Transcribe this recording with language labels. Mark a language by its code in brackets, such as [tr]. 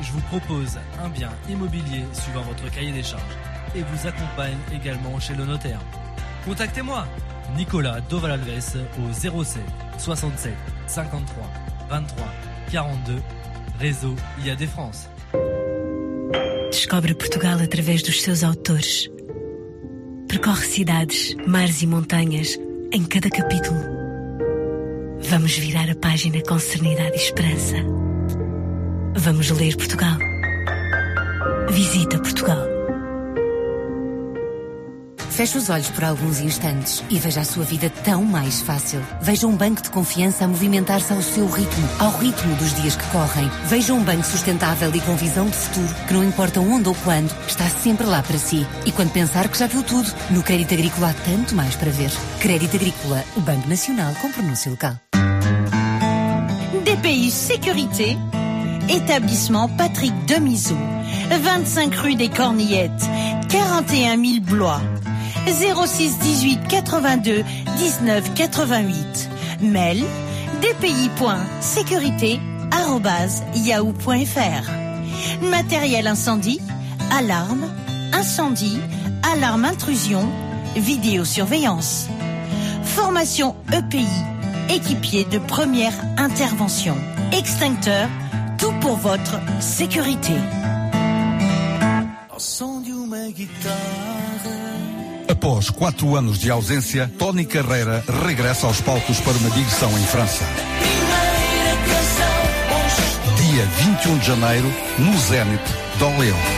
[fr] Je vous propose un bien immobilier suivant votre cahier des charges et vous accompagne également chez le notaire. Contactez-moi, Nicolas Doval-Alves au 07 67 53 23 42, réseau IAD France. [pt] Descobre Portugal através dos seus autores. Percorre cidades, mares e montanhas em cada capítulo. Vamos virar a página com serenidade e esperança. Vamos ler Portugal. Visita Portugal. Feche os olhos por alguns instantes e veja a sua vida tão mais fácil. Veja um banco de confiança a movimentar-se ao seu ritmo, ao ritmo dos dias que correm. Veja um banco sustentável e com visão de futuro, que não importa onde ou quando, está sempre lá para si. E quando pensar que já viu tudo, no Crédito Agrícola há tanto mais para ver. Crédito Agrícola, o Banco Nacional com pronúncia local. [fr] DPI Sécurité, établissement Patrick Demiseau, 25 rue des Cornillettes, 41 000 Blois. 06 18 82 19 88. Mail dpi.sécurité@yahoo.fr. Matériel incendie, alarme, incendie, alarme intrusion, vidéosurveillance. Formation EPI, équipier de première intervention. Extincteur, tout pour votre sécurité. Incendio, ma guitare. [pt] Após 4 anos de ausência, Tony Carreira regressa aos palcos para uma digressão em França. Dia 21 de janeiro, no Zénith de Orléans.